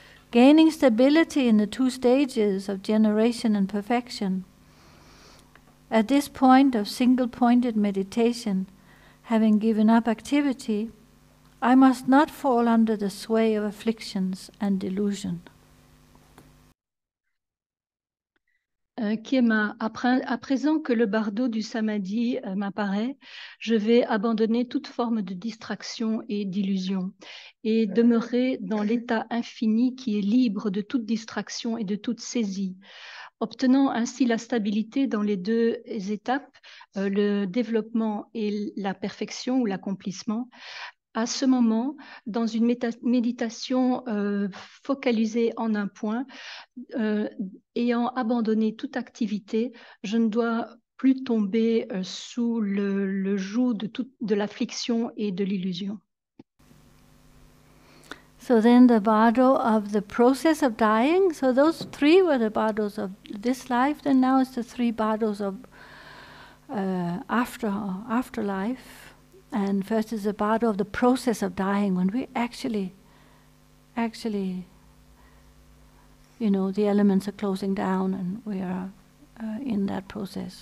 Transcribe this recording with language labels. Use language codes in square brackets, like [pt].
[en] Gaining stability in the two stages of generation and perfection. At this point of single-pointed meditation, having given up activity, I must not fall under the sway of afflictions and delusion. [fr] Kiema, à présent que le bardo du samadhi m'apparaît, je vais abandonner toute forme de distraction et d'illusion et demeurer dans l'état infini qui est libre de toute distraction et de toute saisie, obtenant ainsi la stabilité dans les deux étapes, le développement et la perfection ou l'accomplissement. À ce moment, dans une méditation focalisée en un point, ayant abandonné toute activité, je ne dois plus tomber sous le joug de l'affliction et de l'illusion. [en] So then the bardo of the process of dying, so those three were the bardos of this life, then now it's the three bardos of afterlife. And first is the bardo of the process of dying, when we actually, you know, the elements are closing down and we are in that process.